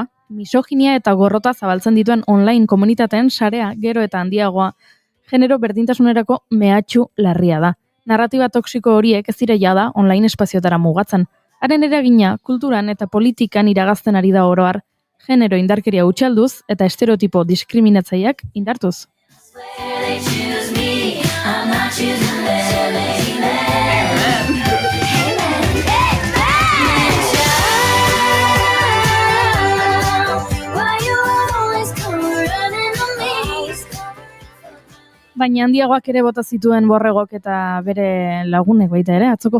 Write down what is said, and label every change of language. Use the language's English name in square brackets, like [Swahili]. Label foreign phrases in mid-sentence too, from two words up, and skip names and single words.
[Basque] Misoginia eta gorrota zabaltzen dituen online komunitateen sarea gero eta handiagoa. Genero berdintasunerako mehatxu larria da. Narratiba toksiko horiek ez dira jada online espazioetara mugatzen. Haren eragina kulturan eta politikan iragazten ari da oroar. Genero indarkeria hutsalduz eta estereotipo diskriminatzaileak indartuz. [English] they choose me, I'm not choosing them. Amen. [Basque] Baina handiagoak ere bota zituen Borregok eta bere lagunek baita ere, atzoko